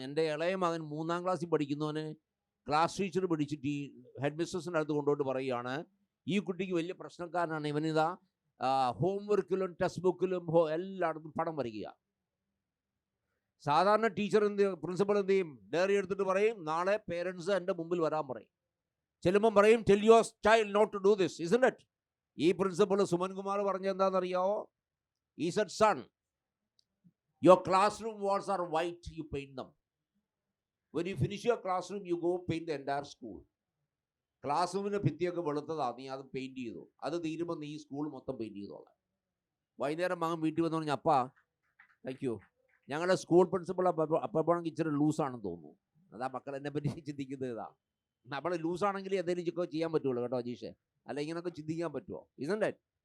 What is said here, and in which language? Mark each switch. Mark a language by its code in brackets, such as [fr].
[ml] എൻ്റെ ഇളയ മകൻ 3ാം ക്ലാസ്സിൽ പഠിക്കുന്നവന് ക്ലാസ് ടീച്ചർ പിടിച്ചിട്ട് ഈ ഹെഡ് മിസ്ട്രസിൻ്റെ അടുത്ത് കൊണ്ടുപോയിട്ട് പറയുകയാണ്, ഈ കുട്ടിക്ക് വലിയ പ്രശ്നക്കാരനാണ്, ഇവനിതാ ഹോംവർക്കിലും ടെക്സ്റ്റ് ബുക്കിലും എല്ലായിടത്തും പടം വരയ്ക്കുക. സാധാരണ ടീച്ചർ പ്രിൻസിപ്പൾ എന്ത് ചെയ്യും? ഡയറി എടുത്തിട്ട് പറയും, നാളെ പേരൻസ് എൻ്റെ മുമ്പിൽ വരാൻ പറയും. ചെല്ലുമ്പം പറയും, [en] Tell your child not to do this, isn't it? [ml] ഈ പ്രിൻസിപ്പൾ സുമൻ കുമാർ പറഞ്ഞെന്താണെന്നറിയാവോ? [en] ഈ said, son, your classroom walls are white, you paint them. When you finish your classroom, you go paint the entire school. [ml] Class റൂമിൻ്റെ ഭിത്തിയൊക്കെ വെളുത്തതാ, നീ അത് paint ചെയ്തു. അത് തീരുമ്പോൾ നീ ഈ സ്കൂൾ മൊത്തം പെയിൻറ്റ് ചെയ്തോളാം. വൈകുന്നേരം മകൻ വീട്ടിൽ വന്നു പറഞ്ഞാൽ, അപ്പാ താങ്ക് യു, ഞങ്ങളുടെ സ്കൂൾ പ്രിൻസിപ്പൾ അപ്പോഴാണെങ്കിൽ ഇച്ചിരി ലൂസാണെന്ന് തോന്നുന്നു. അതാ മക്കൾ എന്നെ പറ്റി ചിന്തിക്കുന്നത്. ഇതാ, നമ്മൾ ലൂസാണെങ്കിൽ എന്തെങ്കിലും ചെയ്യാൻ പറ്റുള്ളൂ കേട്ടോ അജീഷേ, അല്ല ഇങ്ങനെയൊക്കെ ചിന്തിക്കാൻ പറ്റുമോ? [en] Isn't it?